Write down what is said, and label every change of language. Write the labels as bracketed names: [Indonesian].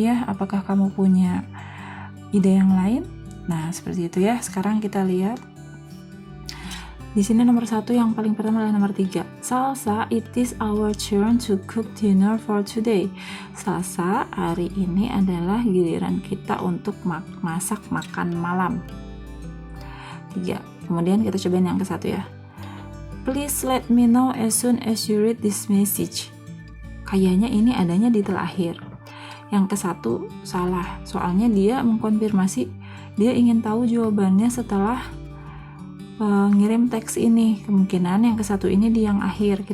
[Indonesian] Apakah kamu punya ide yang lain? Nah, seperti itu ya. Sekarang kita lihat. Di sini nomor 1 yang paling pertama adalah nomor 3. [English] Salsa, it is our turn to cook dinner for today. [Indonesian] Salsa, hari ini adalah giliran kita untuk masak makan malam. 3. Kemudian kita cobain yang ke-1 ya. [English] Please let me know as soon as you read this message. [Indonesian] Kayaknya ini adanya di terakhir. Yang ke-1 salah. Soalnya dia mengkonfirmasi, dia ingin tahu jawabannya setelah ngirim teks ini. Kemungkinan yang ke-1 ini di yang akhir.